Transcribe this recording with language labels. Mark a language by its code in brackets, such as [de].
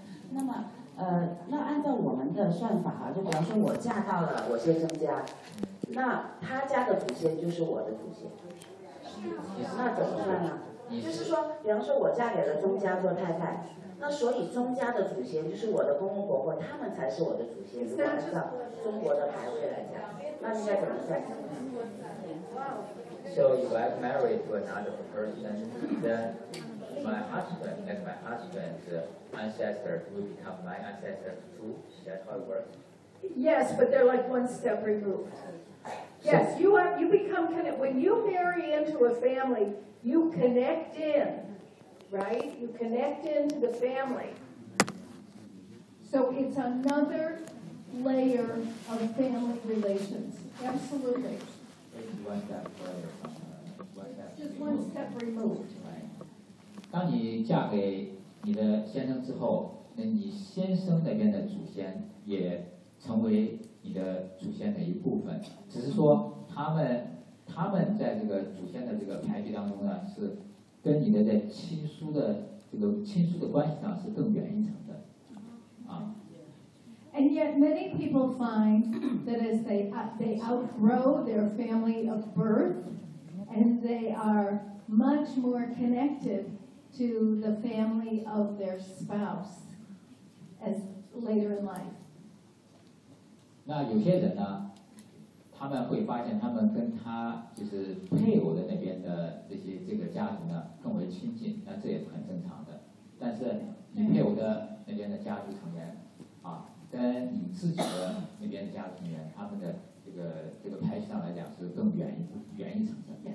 [zh] 那么，那按照我们的算法啊，就比方说我嫁到了我先生家，那他家的祖先就是我的祖先，那怎么算呢？就是说，比方说我嫁给了钟家做太太，那所以钟家的祖先就是我的公公婆婆，他们才是我的祖先。如果按照中国的牌位来讲，那应该怎么算？ [en] So if I married to another person, then my husband and my husband's ancestor will become my ancestor too. That's how it works. Yes, but they're like one step removed. Yes, you become connected when you marry into a family. You connect in, right? You connect into the family. So it's another layer of family relations. Absolutely. It's one step removed. [zh] 当你嫁给你的先生之后，那你先生那边的祖先也成为你的祖先的一部分，只是说他们在这个祖先的这个排序当中呢，是跟你的在亲疏的这个亲疏的关系上是更远一层的，啊。 [en] And yet many people find that as they outgrow their family of birth, and they are much more connected to the family of their spouse as later in life. [zh] 那有些人呢？他们会发现他们跟他就是配偶的那边的这些这个家族呢更为亲近，那这也很正常的。但是你配偶的那边的家族成员啊，跟你自己的那边的家族成员，他们的这个排序上来讲是更远一层的。